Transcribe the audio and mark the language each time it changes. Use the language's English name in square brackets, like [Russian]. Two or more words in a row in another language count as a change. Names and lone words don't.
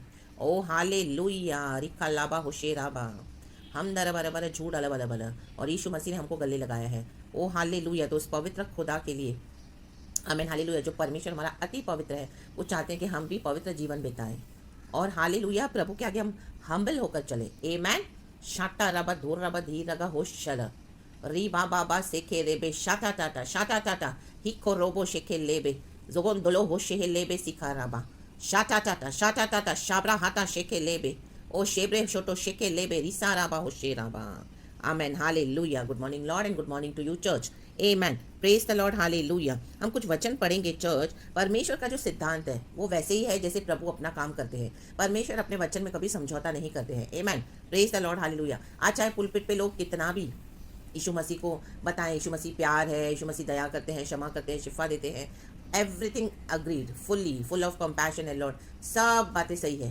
[Hindi] ओ हालेलुया, रिखा लाबा होशेराबा, हम दर बर बर झूठ अल बल बल, और यीशु मसीह ने हमको गले लगाया है। ओ हालेलुया। तो उस पवित्र खुदा के लिए आमेन, हालेलुया। जो परमेश्वर हमारा अति पवित्र है, वो चाहते हैं कि हम भी पवित्र जीवन बिताएं, और हालेलुया प्रभु के आगे हम हम्बल होकर चले। आमेन। शाटा रबा धूर रबा धी रगा होशल री बाबा सेखे लेबे शाटा टाटा हिको रोबो शेखे लेबे जोगोन दोलो हो शेहे लेबे सिखा रबा शाटा टाटा शाबरा हाटा शेखे लेबे ओ शेब्रे छोटो शेखे लेबे रिसा रबा हो शेराबा। आमेन, हालेलुया। [English] good morning lord and good morning to you church. amen, praise the lord, hallelujah. [Hindi] हम कुछ वचन पढ़ेंगे चर्च। परमेश्वर का जो सिद्धांत है वो वैसे ही है जैसे प्रभु अपना काम करते हैं। परमेश्वर अपने वचन में कभी समझौता नहीं करते हैं। आमेन, [English] praise the lord, [Hindi] हालेलुया। आज चाहे पुलपिट पे लोग कितना भी यीशु मसीह को बताएं, यीशु मसीह प्यार है, यीशु मसीह दया करते हैं, क्षमा करते हैं, शिफा देते हैं, [English] everything agreed, full of compassion and lord, [Hindi] सब बातें सही है।